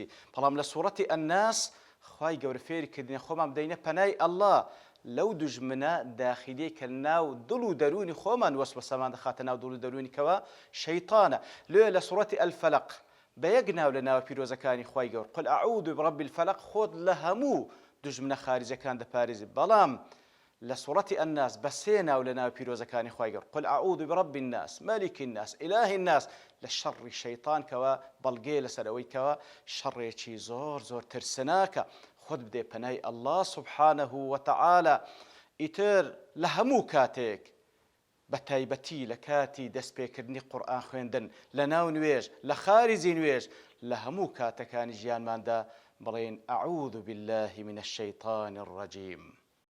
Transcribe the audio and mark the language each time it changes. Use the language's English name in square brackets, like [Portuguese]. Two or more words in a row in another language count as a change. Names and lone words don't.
[Central Kurdish] بەڵام لە سوورەتی الناس خوای گەورە فێری کردینە خۆمان بدەینە پەنای ئەڵڵا لەو دوژمنە داخیلەی کە ناو دڵ و دەرونی خۆمان وەسوەسەمان دەخاتە ناو دڵ و دەرونی کەوە شەیطانە لێ لە سوورەتی الفەلق بە یەک ناو لە ناوە پیرۆزەکانی خوای گەورە [Arabic] قل ئەعوذ برب الفەلق [Central Kurdish] خۆت لە هەموو دوژمنە خارجەکان دەپارێزی بەڵام لە سوورەتی الناس بە سێ ناو لە ناو پیرۆزەکانی خوای گەورە [Arabic] قل ئەعوذ برب الناس مالك الناس إله الناس [Central Kurdish] لە شەڕی شەیطان کەوە بەڵگەیە لەسەرەوەی کەوە شەڕێکی زۆر زۆر ترسناکە خۆت بدەی پەنای ئەڵڵا [Arabic] سوبحانەهو وتەعالا. [Central Kurdish] ئیتر لە هەموو کاتێک بە تایبەتی لە کاتی دەستپێکردنی قورئان خوێندن لە ناو نوێژ لە خارجی نوێژ لە هەموو کاتەکانی ژیانماندا بڵێن [Arabic] ئەعوذ بالله من الشیطان الرجیم.